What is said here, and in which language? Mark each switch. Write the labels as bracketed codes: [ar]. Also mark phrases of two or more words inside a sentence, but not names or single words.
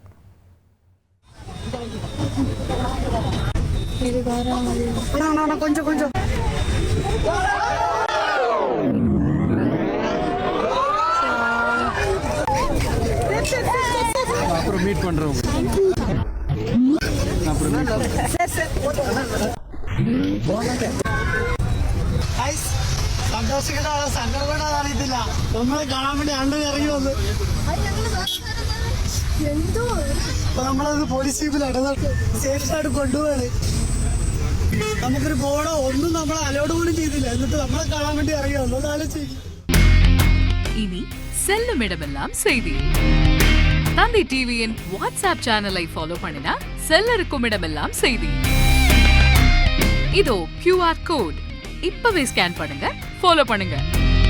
[ta] கொஞ்சம் கொஞ்சம் அப்புறம் மீட் பண்றோம். [ml] സന്തോഷിക്കട്ടാണ്, സങ്കടപ്പെടാൻ അറിയത്തില്ല. നമ്മളെ കാണാൻ വേണ്ടി അണ്ട് ഇറങ്ങി വന്ന് നമ്മളത് പോലീസ് ജീപ്പിലാണ് സേഫായിട്ട് കൊണ്ടുപോവാണ്. നമുക്കൊരു ബോർഡോ ഒന്നും നമ്മളെ അലോഡ് പോലും ചെയ്തില്ല. എന്നിട്ട് നമ്മളെ കാണാൻ വേണ്ടി ഇറങ്ങി വന്നു. ആലോചിക്കും. [ta] இனி செல்லும் இடமெல்லாம் செய்தி. தந்தி டிவியின் வாட்ஸ்அப் [en] channel follow [ta] பண்ணினா செல்ல இருக்கும் இடமெல்லாம் செய்தி. இதோ [en] QR code [ta] இப்பவே ஸ்கேன் பண்ணுங்க, ஃபாலோ பண்ணுங்க.